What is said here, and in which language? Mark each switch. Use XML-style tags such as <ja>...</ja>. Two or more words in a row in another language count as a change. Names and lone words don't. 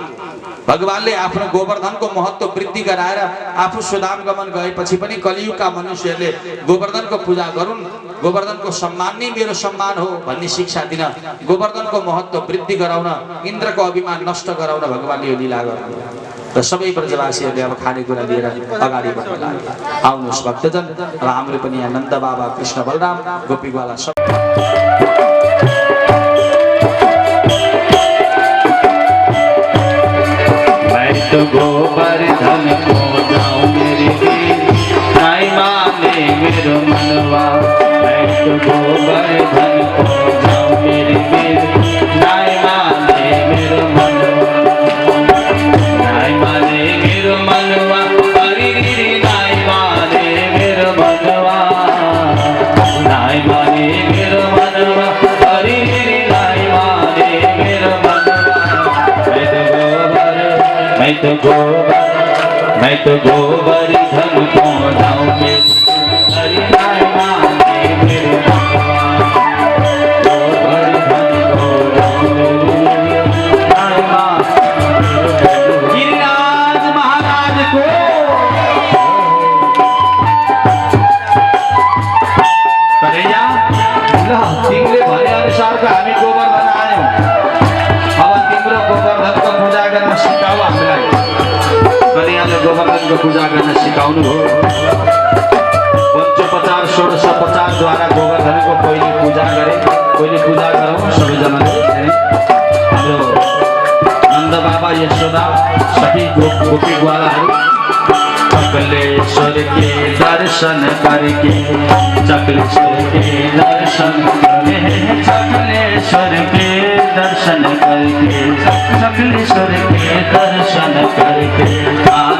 <ne>भगवानले आफ्नो गोवर्धनको महत्त्व वृद्धि गराएर आफू सुदाम गमन गएपछि पनि कलियुगका मनुष्यहरूले गोवर्धनको पूजा गरून्, गोवर्धनको सम्मान नै मेरो सम्मान हो भन्ने शिक्षा दिन, गोवर्धनको महत्त्व वृद्धि गराउन, इन्द्रको अभिमान नष्ट गराउन भगवानले यो लीला गर्नुभयो। र सबै ब्रजवासीहरूले अब खानेकुरा लिएर अगाडि बढ्न लागे। आउनुहोस् भक्तजन, अब हाम्रो पनि यहाँ नन्द बाबा कृष्ण बलराम गोपीवाला सब</ne> <hi>तो गोवर्धन को जाऊं मेरे नाई माने मेरो मनवा। मैं तो गोवर्धन को जाऊं मेरे नाई माने मेरो मनवा। नाई माने मेरो मनवा, हरि नाई माने मेरो मनवा। नाई माने मेरो मनवा, हरि नाई माने मेरो मनवा। मैं तो गोवर्धन को जाऊं हरि नाई माने मेरो मनवा। गोवर्धन को जाऊं नाई माने गिरिराज महाराज को।</hi> <ne>कन्हैया ल तिमीले भने अनुसारको हामी गोवर्धन आयौं। अब तिम्रो गोवर्धनको पूजा गर्न सिकाऊ हामीलाई। कन्हैयाले गोवर्धनको पूजा गर्न सिकाउनु हो। पञ्चोपचार 1650 द्वारा गोवर्धनको पहिले पूजा गरे। पहिले पूजा गरौँ सबैजनाले। हाम्रो नन्द बाबा यशोदा सही गोपी ग्वालाहरू</ne> <hi>चकलेश्वर के दर्शन करके, चकलेश्वर के दर्शन चकलेश्वर के दर्शन करके, चकलेश्वर के दर्शन करके</hi>